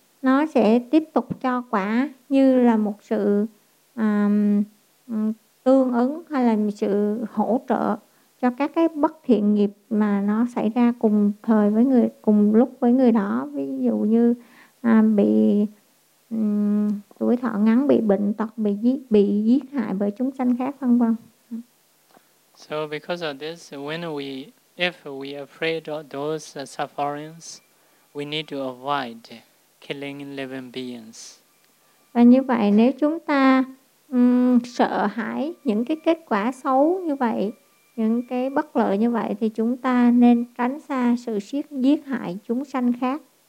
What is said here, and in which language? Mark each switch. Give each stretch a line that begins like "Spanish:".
Vietnamese: nó sẽ tiếp tục cho quả như là một sự tương ứng hay là một sự hỗ trợ cho các cái bất thiện nghiệp mà nó xảy ra cùng thời với người, cùng lúc với người đó. Ví dụ như bị tuổi thọ ngắn, bị bệnh tật, bị giết hại bởi chúng sanh khác, vân vân.
English: So because of this, when we, if we afraid of those sufferings, we need to avoid killing living beings.
Vietnamese: Và như vậy, nếu chúng ta sợ hãi những cái kết quả xấu như vậy, những cái bất lợi như vậy, thì chúng ta nên tránh xa sự giết hại chúng sanh khác.